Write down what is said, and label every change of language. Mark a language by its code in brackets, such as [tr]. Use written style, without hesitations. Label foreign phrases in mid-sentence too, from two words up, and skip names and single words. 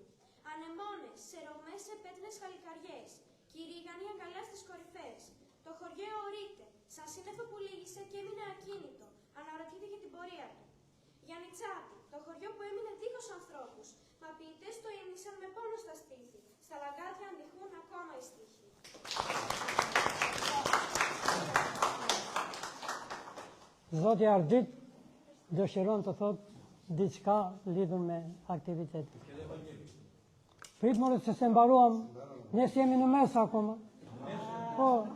[el] Ανεμόνες, σερωμές σε πέτρινες χαλικαριές, και οι ρίγανοι αγκαλιά στις κορυφές. Το χωριό αιωρείται, σαν σύννεφο που λύγησε και έμεινε ακίνητο, αναρωτιέται για την πορεία του. Γιαννιτσάτη, το χωριό που έμεινε δίχως ανθρώπους, μα ποιητές το ήμνησαν με πόνο στα στήθη. Στα λαγκάδια αντιχούν ακόμα οι στίχοι. [sq] Zoti Ardit dëshiron të thot diçka lidhur me aktivitetin. Prit more se se mbaruam, ne jemi në mes akoma. Po.